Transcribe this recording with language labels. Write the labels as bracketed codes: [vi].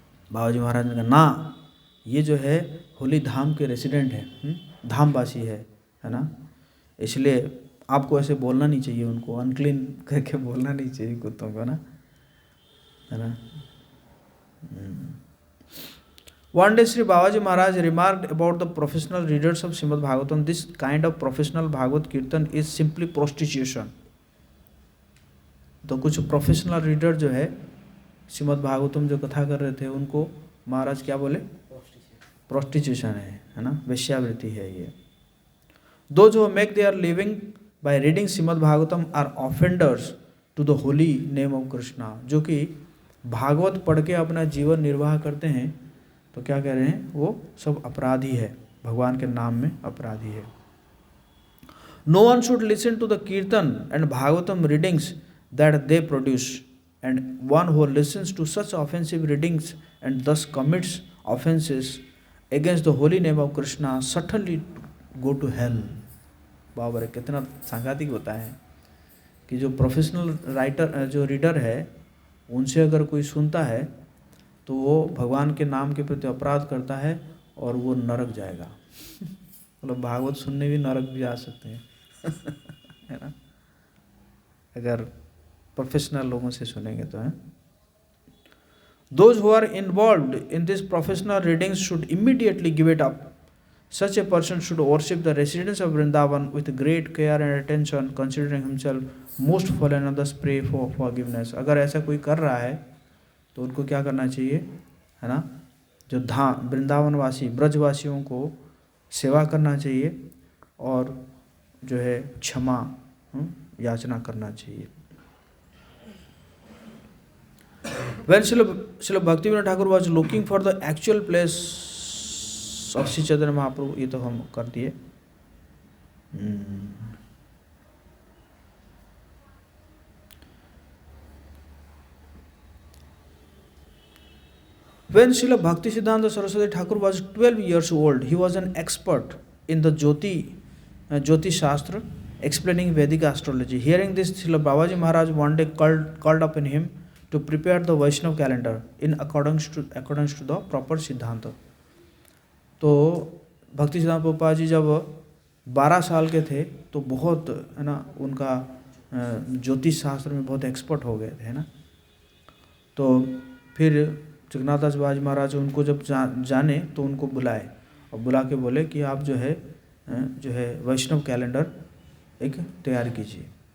[hi] बाबा जी महाराज ने कहा ना, ये जो है होली धाम के रेसिडेंट है, धामवासी है ना, इसलिए आपको ऐसे बोलना नहीं चाहिए, उनको अनक्लीन करके बोलना नहीं चाहिए कुत्तों को ना, है ना। [en] One day Sri Babaji Maharaj remarked about the professional readers of Srimad Bhagavatam, this kind of professional Bhagavad Kirtan is simply prostitution. [hi] तो कुछ प्रोफेशनल रीडर जो है श्रीमद् भागवतम जो कथा कर रहे थे, उनको महाराज क्या बोले? प्रोस्टिट्यूशन है ना, वेश्यावृत्ति है ये। [en] Those who make their living by reading Srimad Bhagavatam are offenders to the holy name of Krishna, [hi] जो कि भागवत पढ़ के अपना जीवन निर्वाह करते हैं, तो क्या कह रहे हैं? वो सब अपराधी है, भगवान के नाम में अपराधी है। [en] No one should listen to the Kirtan and Bhagavatam readings that they produce, and one who listens to such offensive readings and thus commits offenses against the holy name of Krishna certainly go to hell. [hi] बाबा रे, कितना सांघातिक होता है कि जो professional writer जो reader है, उनसे अगर कोई सुनता है तो वो भगवान के नाम के प्रति अपराध करता है और वो नरक जाएगा। मतलब भागवत सुनने भी नरक भी जा सकते हैं है ना, अगर प्रोफेशनल लोगों से सुनेंगे तो है। [en] Those who are involved in this professional readings should immediately give it up. Such a person should worship the residents of Vrindavan with great care and attention, considering himself most fallen and thus pray for forgiveness. [hi] अगर ऐसा कोई कर रहा है तो उनको क्या करना चाहिए, है ना, जो धाम वृंदावन वासी ब्रजवासियों को सेवा करना चाहिए और जो है क्षमा याचना करना चाहिए। [en] When Srila Bhaktivinoda Thakur was looking for the actual place of Sri Chaitanya Mahaprabhu, [hi] ये तो हम कर दिए। [en] When Srila Bhakti Siddhanta Saraswati Thakur was 12 years old, he was an expert in the Jyoti Shastra, explaining Vedic astrology. Hearing this, Srila Babaji Maharaj one day called upon him to prepare the Vaishnav calendar in accordance to the proper Siddhanta. [hi] तो भक्ति सिद्धांत प्रभुपाद जी जब 12 साल के थे तो बहुत, है ना, उनका ज्योतिष शास्त्र में बहुत एक्सपर्ट हो गए थे, है ना। तो फिर जगन्नाथ दास बाबाजी महाराज उनको जब जाने तो उनको बुलाए और बुला के बोले कि आप जो है वैष्णव कैलेंडर एक तैयार कीजिए।